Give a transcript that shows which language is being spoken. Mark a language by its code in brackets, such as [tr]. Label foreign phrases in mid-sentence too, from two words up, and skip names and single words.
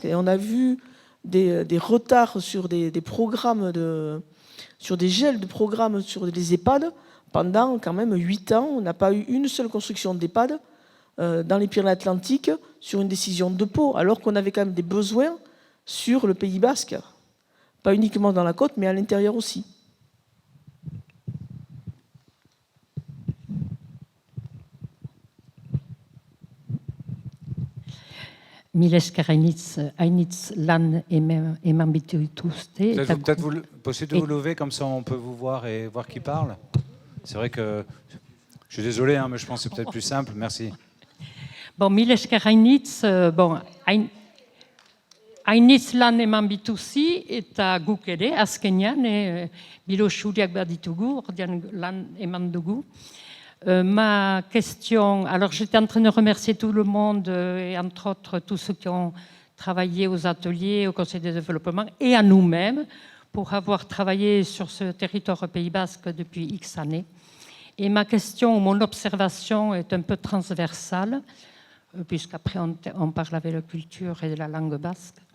[fr] Et on a vu des retards sur des programmes, sur des gels de programmes sur les EHPAD. Pendant quand même 8 ans, on n'a pas eu une seule construction d'EHPAD dans les Pyrénées-Atlantiques sur une décision de Pau, alors qu'on avait quand même des besoins sur le Pays Basque. Pas uniquement dans la côte, mais à l'intérieur aussi. [eu] Milesker hainitz lan eman bituzte. [fr] Peut-être possible de vous lever, comme ça on peut vous voir et voir qui parle. C'est vrai que, je suis désolé, hein, mais je pense que c'est peut-être plus simple. Merci. Bon, [eu] milesker hainitz, bon, hainitz lan eman bituzi, eta guk ere, azkenean, bilo xuriak baditugu, ordean lan eman dugu. [fr] Ma question, alors j'étais en train de remercier tout le monde, et entre autres tous ceux qui ont travaillé aux ateliers, au Conseil de développement, et à nous-mêmes, pour avoir travaillé sur ce territoire Pays Basque depuis X années. Et ma question, mon observation est un peu transversale, puisqu'après on parle avec la culture et de la langue basque.